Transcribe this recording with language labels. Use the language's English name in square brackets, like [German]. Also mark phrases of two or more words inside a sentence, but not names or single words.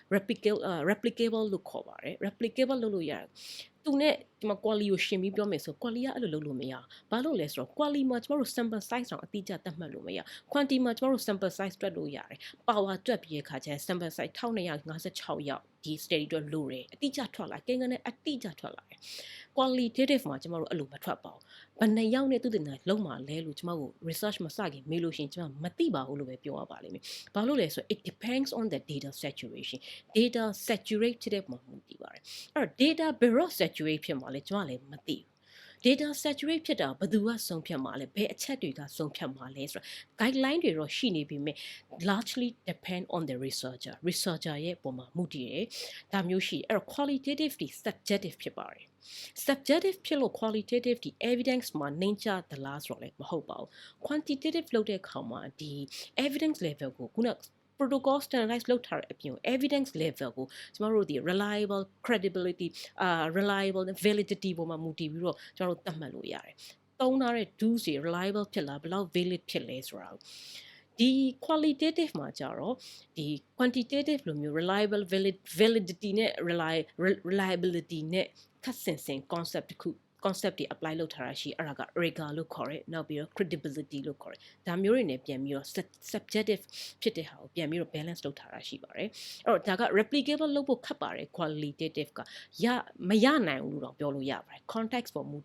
[Burmese] replicable လို့ခေါ်ပါတယ် replicable လုပ်လို့ရတယ်သူနဲ့ဒီမှာ quality ကိုရှင်းပြီးပြောမယ်ဆို quality ကအဲ့လိုလုပ်လို့မရဘာလို့လဲဆိုတော့ quality မှာကျွန်တော်တို့ [English] sample size [Burmese] တောင်အတိအကျသတ်မှတ်လို့မရ quantity မှာကျွန်တော်တို့ [English] sample size [Burmese] တွက်လို့ရတယ် power တွက်ပြီးရခါကျရင် [English] sample size [Burmese] 1256ရောက်ဒီ study တွက်လို့ရတယ် အတိအကျထွက်လာကိန်းကနေအတိအကျထွက်လာတယ် qualitative မှာကျွန်တော်တို့အဲ့လိုမထွက်ပါဘူးဘယ်နှစ်ယောက်နဲ့သူတင်တာလုံးမှာလဲလို့ကျွန်တော်တို့ research မစခင်မေးလို့ရှိရင်ကျွန်တော်မသိပါဘူးလို့ပဲပြောရပါလိမ့်မယ်ဘာလို့လဲဆို [English] it depends on the data saturation data saturate [Burmese] ဖြစ်တဲ့ပုံမှန်တည်ပါတယ်အဲ့တော့ data ဘယ်တော့ saturate ဖြစ်မှာလဲကျွန်တော်လည်းမသိဘူး [English] data saturate [Burmese] ဖြစ်တာဘယ်သူကဆုံးဖြတ်မှာလဲဘယ်အချက်တွေက ဆုံးဖြတ်မှာလဲဆိုတော့ guideline တွေတော့ရှိနေပြီမဲ့ [English] largely depend on the researcher [Burmese] ရဲ့ပုံမှာမူတည်တယ်ဒါမျိုးရှိအဲ့တော့ qualitative ဒီ subjective ဖြစ်ပါတယ် subjective ဖြစ်လို့ qualitative ဒီ evidence မှာနှိမ့်ချသလားဆိုတော့လည်းမဟုတ်ပါဘူး quantitative လုပ်တဲ့အခါမှာဒီ [English] evidence level [Burmese] ကိုခုန [English] protocol standardize [Burmese] လုပ်ထားတဲ့အပြင် [English] evidence level [Burmese] ကိုကျွန်တော်တို့ဒီ [English] reliable credibility reliable validity [Burmese] ပေါ်မှာမူတည်ပြီးတော့ကျွန်တော်တို့သတ်မှတ်လို့ရတယ်သုံးထားတဲ့ dues တွေ reliable ဖြစ်လားဘယ်လောက် valid ဖြစ်လဲဆိုတာဒီ qualitative မှာကြတော့ဒီ quantitative လိုမျိုး [English] reliable validity [Burmese] နဲ့ reliability နဲ့ခက်ဆင်ဆင် concept တစ်ခု concept တွေ apply လုပ်ထားတာရှိအဲ့ဒါက rigor လို့ခေါ်တယ်နောက်ပြီးတော့ credibility လို့ခေါ်တယ်ဒါမျိုးတွေနဲ့ပြန်ပြီးတော့ subjective ဖြစ်တဲ့ဟာကိုပြန်ပြီးတော့ balance လုပ်ထားတာရှိပါတယ်အဲ့တော့ဒါက replicable လုပ်ဖို့ခက်ပါတယ် qualitative ကမရနိုင်ဘူးလို့တော့ပြောလို့ရပါတယ် context ပေါ်မူတ